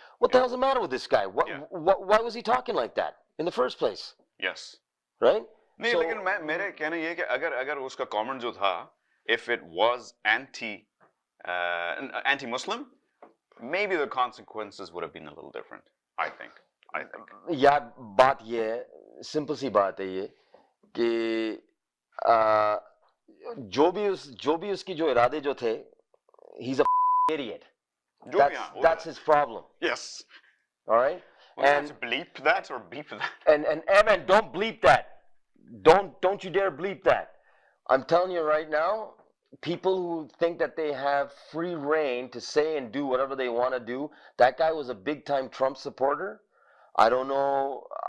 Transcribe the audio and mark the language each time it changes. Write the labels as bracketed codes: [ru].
[en] What the hell's the matter with this guy? Why was he talking like that in the first place? Yes. Right? [hi] नहीं, लेकिन मेरे कहना ये है कि अगर उसका comment जो था, [en] if it was anti-Muslim, maybe the consequences would have been a little different, I think. [hi] यार बात ये है, सिंपल सी बात है ये कि जो भी उसकी जो इरादे जो थे, [en] he's a idiot. That's his problem. Yes. All right. And bleep that or beep that. And Evan, don't bleep that. Don't you dare bleep that. I'm telling you right now, people who think that they have free reign to say and do whatever they want to do. That guy was a big time Trump supporter. I don't know.